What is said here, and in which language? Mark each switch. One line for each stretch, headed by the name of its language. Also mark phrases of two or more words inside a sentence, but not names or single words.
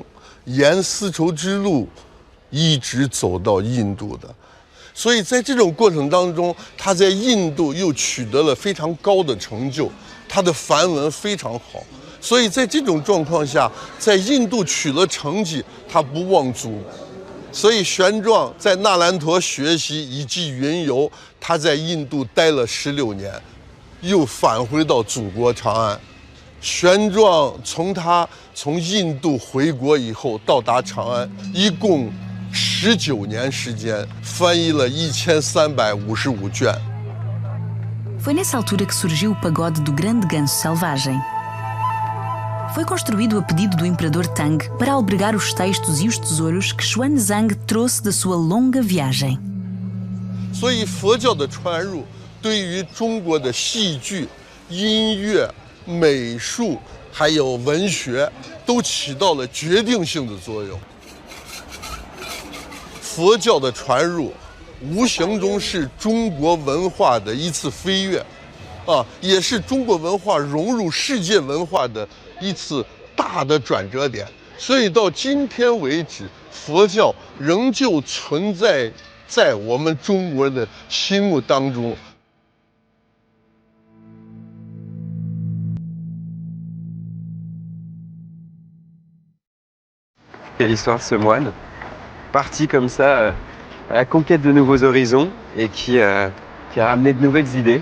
Chinese: 沿丝绸之路一直走到印度的，所以在这种过程当中，他在印度又取得了非常高的成就，他的梵文非常好，所以在这种状况下，在印度取了成绩，他不忘祖，所以玄奘在那兰陀学习以及云游，他在印度待了16年，又返回到祖国长安。玄奘从印度回国以后到达长安，一共19年时间，翻译了1355卷。
Portuguese: Foi nessa altura que surgiu o pagode do Grande Ganso Selvagem. Foi construído a pedido do imperador Tang para albergar os textos e os tesouros que Xuanzang trouxe da sua longa viagem.
Chinese: 所以佛教的传入对于中国的戏剧、音乐、 美术还有文学都起到了决定性的作用。佛教的传入，无形中是中国文化的一次飞跃，也是中国文化融入世界文化的一次大的转折点。所以到今天为止，佛教仍旧存在在我们中国的心目当中。
French: Et l'histoire de ce moine, parti comme ça à la conquête de nouveaux horizons et qui a ramené de nouvelles idées.